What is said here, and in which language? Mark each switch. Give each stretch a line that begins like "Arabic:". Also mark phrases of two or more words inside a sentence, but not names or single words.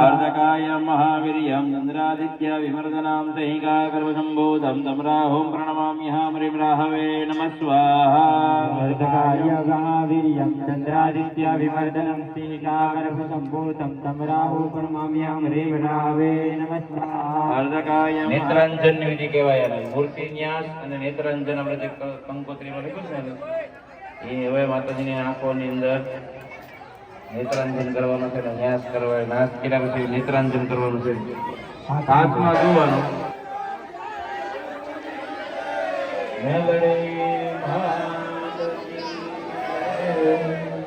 Sanskrit: अर्धकायं महावीर्यं चंद्रादित्य विवर्धनं सिंहिकागर्भसम्भूतं तं राहुं प्रणमाम्यहं ह्रीं राहवे नमः स्वाहा अर्धकाय महावीर्यं चंद्रादित्य विवर्धनं सिंहिकागर्भसम्भूतं तं राहु प्रणमाम्यहं ह्रीं राहवे नमः स्वाहा
Gujarati: अर्धकायं નેત્રાંજન વિધિ કહેવાય અને મૂર્તિ ન્યાસ અને નેત્રાંજન આપણે જે કંકોત્રીમાં લખ્યું છે ને એ હવે માતાજીની આંખોની અંદર નેત્રાંજન કરવાનું છે ને ન્યાસ કરવા નાશ કર્યા પછી નેત્રાંજન કરવાનું છે હાથમાં જોવાનું મેલડી